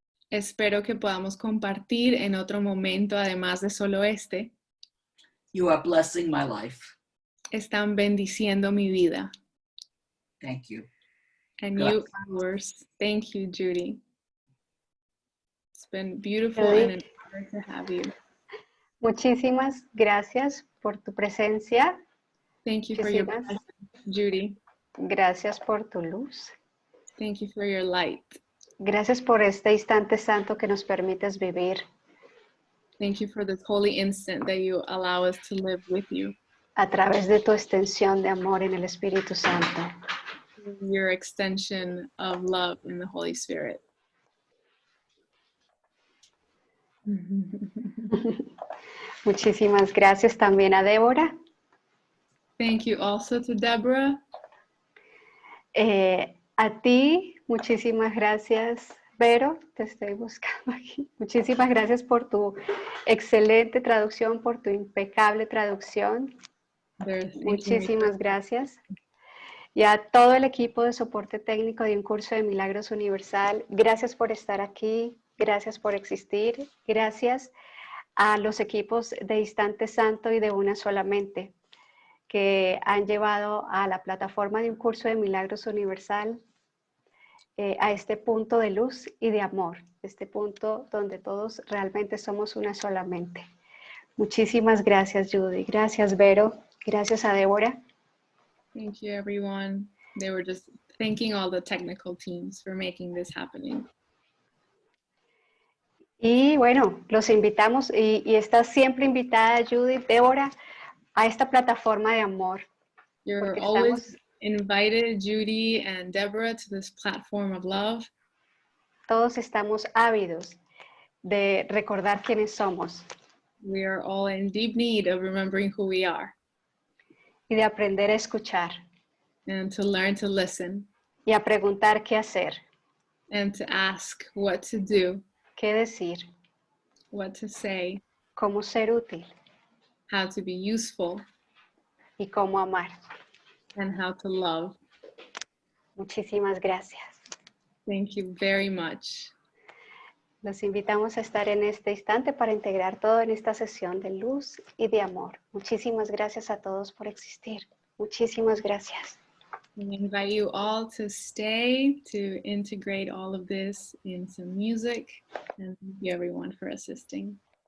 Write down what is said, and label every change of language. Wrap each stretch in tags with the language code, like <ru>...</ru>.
<es>Espero que podamos compartir en otro momento, además de solo este.</es> <en>You are blessing my life.</en> <es>Están bendiciendo mi vida.</es> <en>Thank you. And</en> <es>Gracias.</es> <en>you ours. Thank you, Judy. It's been beautiful Judy. and an honor to have you.</en> <es>Muchísimas gracias por tu presencia.</es> <en>Thank you for your</en> <es>Muchísimas.</es> <en>presence, Judy.</en> <es>Gracias por tu luz.</es> <en>Thank you for your light.</en> <es>Gracias por este instante santo que nos permites vivir</es> <en>Thank you for this holy instant that you allow us to live with you.</en> <es>a través de tu extensión de amor en el Espíritu Santo.</es> <en>Your extension of love in the Holy Spirit.</en> <es>Muchísimas gracias también a Débora.</es> <en>Thank you also to Deborah.</en> <es>A ti, muchísimas gracias, Vero, te estoy buscando aquí. Muchísimas gracias por tu excelente traducción, por tu impecable traducción. Muchísimas gracias. Y a todo el equipo de soporte técnico de Un Curso de Milagros Universal, gracias por estar aquí, gracias por existir, gracias a los equipos de Instante Santo y de Una Solamente, que han llevado a la plataforma de Un Curso de Milagros Universal a este punto de luz y de amor, este punto donde todos realmente somos una solamente. Muchísimas gracias, Judy. Gracias, Vero. Gracias a Débora.</es> <en>Thank you, everyone. They were just thanking all the technical teams for making this happening.</en> <es>Y bueno, los invitamos y está siempre invitada, Judy, Débora, a esta plataforma de amor.</es> <en>You're</en> <es>Porque</es> <en>always</en> <es>estamos-</es> <en>invited, Judy and Deborah, to this platform of love.</en> <es>Todos estamos ávidos de recordar quiénes somos</es> <en>We are all in deep need of remembering who we are</en> <es>y de aprender a escuchar</es> <en>and to learn to listen</en> <es>y a preguntar qué hacer,</es> <en>and to ask what to do,</en> <es>qué decir,</es> <en>what to say,</en> <es>cómo ser útil</es> <en>how to be useful,</en> <es>y cómo amar.</es> <en>and how to love.</en> <es>Muchísimas gracias.</es> <en>Thank you very much.</en> <es>Los invitamos a estar en este instante para integrar todo en esta sesión de luz y de amor. Muchísimas gracias a todos por existir. Muchísimas gracias.</es> <en>We invite you all to stay to integrate all of this into music, and thank you everyone for assisting.</en>